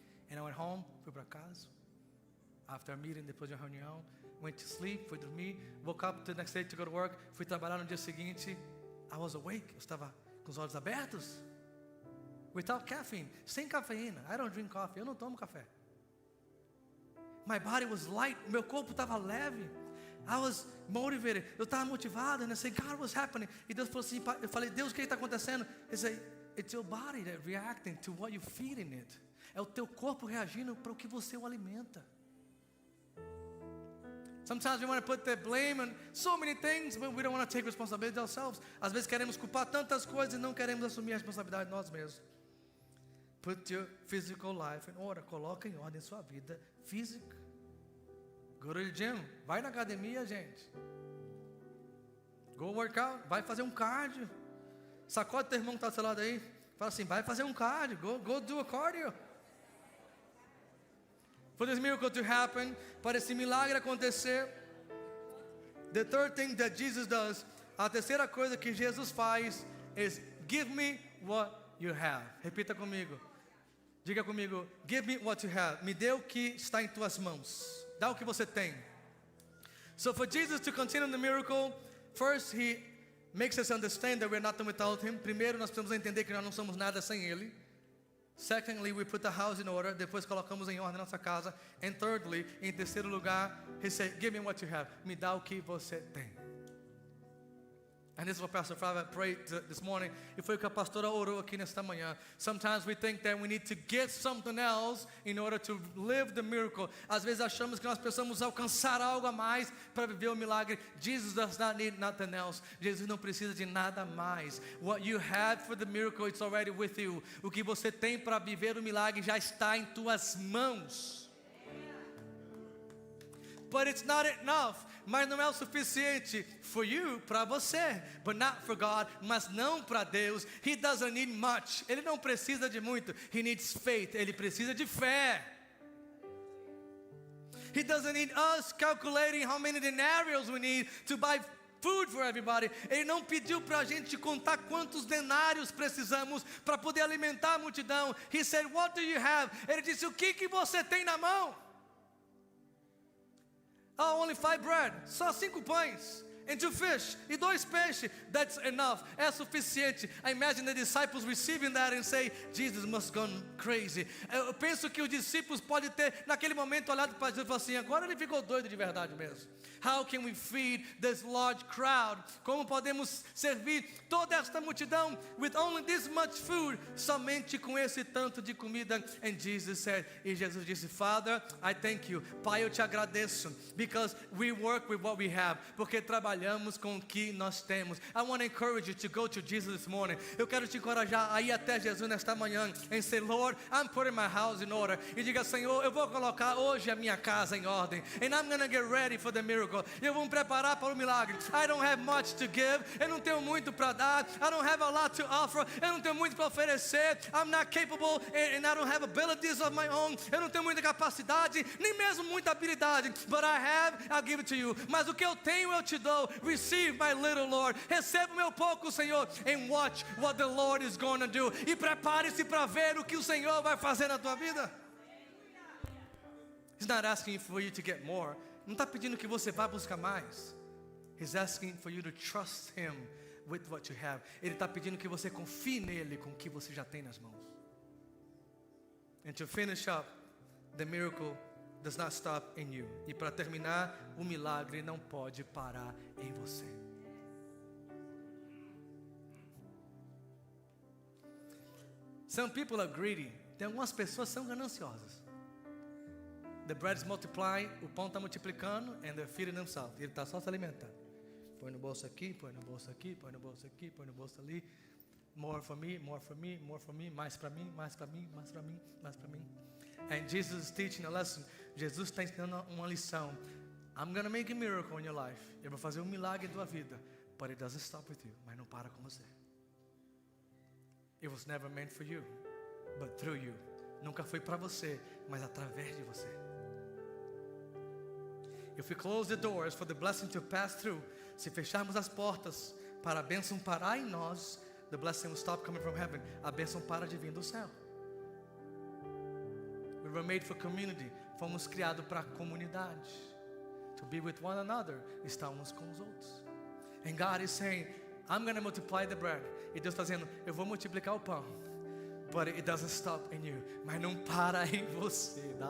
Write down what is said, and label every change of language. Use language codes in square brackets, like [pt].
[en] And I went home, [pt] fui para casa. [en] After a meeting, [pt] depois de uma reunião, [en] went to sleep, [pt] fui dormir, [en] woke up the next day to go to work, [pt] fui trabalhar no dia seguinte. [en] I was awake, [pt] eu estava com os olhos abertos. [en] Without caffeine, [pt] sem cafeína. [en] I don't drink coffee, [pt] eu não tomo café. [en] My body was light, [pt] meu corpo estava leve. [en] I was motivated, [pt] eu estava motivado. [en] And I said, God, what's happening? [pt] E Deus falou assim, eu falei, Deus, o que está acontecendo? [en] Ele said, it's your body that reacting to what you feed in it. [pt] É o teu corpo reagindo para o que você o alimenta. [en] Sometimes we want to put the blame on so many things, but we don't want to take responsibility ourselves. [pt] Às vezes queremos culpar tantas coisas e não queremos assumir a responsabilidade nós mesmos. [en] Put your physical life in order. [pt] Coloca em ordem sua vida física. [en] Go to the gym. [pt] Vai na academia, gente. [en] Go work out. [pt] Vai fazer um cardio. Sacode teu irmão que está do seu lado aí. Fala assim, vai fazer um cardio. [en] Go do a cardio. For this miracle to happen, [pt] para esse milagre acontecer, [en] the third thing that Jesus does, [pt] a terceira coisa que Jesus faz, [en] is give me what you have. [pt] Repita comigo. Diga comigo, [en] give me what you have. [pt] Me dê o que está em tuas mãos. Dá o que você tem. [en] So for Jesus to continue the miracle, first he makes us understand that we're nothing without him. [pt] Primeiro nós precisamos entender que nós não somos nada sem ele. [en] Secondly, we put the house in order. [pt] Depois colocamos em ordem nossa casa. [en] And thirdly, [pt] em terceiro lugar, [en] he said, give me what you have. [pt] Me dá o que você tem. [en] And this is what Pastor Flávia prayed this morning. [pt] E foi o que a pastora orou aqui nesta manhã. [en] Sometimes we think that we need to get something else in order to live the miracle. [pt] Às vezes achamos que nós precisamos alcançar algo a mais para viver o milagre. [en] Jesus does not need nothing else. [pt] Jesus não precisa de nada mais. [en] What you had for the miracle, it's already with you. [pt] O que você tem para viver o milagre já está em tuas mãos. [en] But it's not enough. [pt] Mas não é o suficiente [en] for you, [pt] para você. [en] But not for God, [pt] mas não para Deus. [en] He doesn't need much. [pt] Ele não precisa de muito. [en] He needs faith. [pt] Ele precisa de fé. [en] He doesn't need us calculating how many denarios we need to buy food for everybody. [pt] Ele não pediu para a gente contar quantos denários precisamos para poder alimentar a multidão. [en] He said, what do you have? [pt] Ele disse, o que você tem na mão? [en] Oh, only 5 bread. [pt] Só 5 pães. [en] And 2 fish. [pt] E 2 peixes. [en] That's enough. [pt] É suficiente. [en] I imagine the disciples receiving that and say, Jesus must have gone crazy. [pt] Eu penso que os discípulos podem ter, naquele momento, olhado para Jesus e falado assim, agora ele ficou doido de verdade mesmo. [en] How can we feed this large crowd? [pt] Como podemos servir toda esta multidão [en] with only this much food? [pt] Somente com esse tanto de comida. [en] And Jesus said, [pt] e Jesus disse, [en] Father, I thank you. [pt] Pai, eu te agradeço. [en] Because we work with what we have. [pt] Porque trabalhamos com o que nós temos. [en] I want to encourage you to go to Jesus this morning. [pt] Eu quero te encorajar a ir até Jesus nesta manhã. [en] And say, Lord, I'm putting my house in order. [pt] E diga, Senhor, eu vou colocar hoje a minha casa em ordem. [en] And I'm going to get ready for the miracle. [pt] Eu vou me preparar para o milagre. [en] I don't have much to give. [pt] Eu não tenho muito para dar. [en] I don't have a lot to offer. [pt] Eu não tenho muito para oferecer. [en] I'm not capable and I don't have abilities of my own. [pt] Eu não tenho muita capacidade, nem mesmo muita habilidade. [en] But I have, I'll give it to you. [pt] Mas o que eu tenho eu te dou. [en] Receive my little Lord. [pt] Receba o meu pouco, Senhor. [en] And watch what the Lord is going to do. [pt] E prepare-se para ver o que o Senhor vai fazer na tua vida. [en] He's not asking for you to get more. [pt] Não está pedindo que você vá buscar mais. [en] He's asking for you to trust Him with what you have. [pt] Ele está pedindo que você confie nele com o que você já tem nas mãos. [en] And to finish up, the miracle does not stop in you. [pt] E para terminar, o milagre não pode parar em você. [en] Some people are greedy. [pt] Tem algumas pessoas que são gananciosas. [en] The bread is multiplying, [pt] o pão está multiplicando, [en] and they're feeding themselves. [pt] Ele está só se alimentando. Põe no bolso aqui, põe no bolso aqui, põe no bolso aqui, põe no bolso ali. [en] More for me, more for me, more for me. [pt] Mais para mim, mais para mim, mais para mim, mais para mim. [en] And Jesus is teaching a lesson. [pt] Jesus está ensinando uma lição. [en] I'm going to make a miracle in your life. [pt] Eu vou fazer um milagre em tua vida. [en] But it doesn't stop with you. [pt] Mas não para com você. [en] It was never meant for you, but through you. [pt] nunca foi para você, mas através de você. [en] If we close the doors for the blessing to pass through, [pt] se fecharmos as portas para a bênção parar em nós, [en] the blessing will stop coming from heaven. [pt] A bênção para de vir do céu. [en] We were made for community. [pt] Fomos criados para a comunidade. [en] To be with one another. [pt] Estar uns com os outros. [en] And God is saying, I'm going to multiply the bread. [pt] E Deus está dizendo, eu vou multiplicar o pão. [en] But it doesn't stop in you. [pt] Mas não para em você.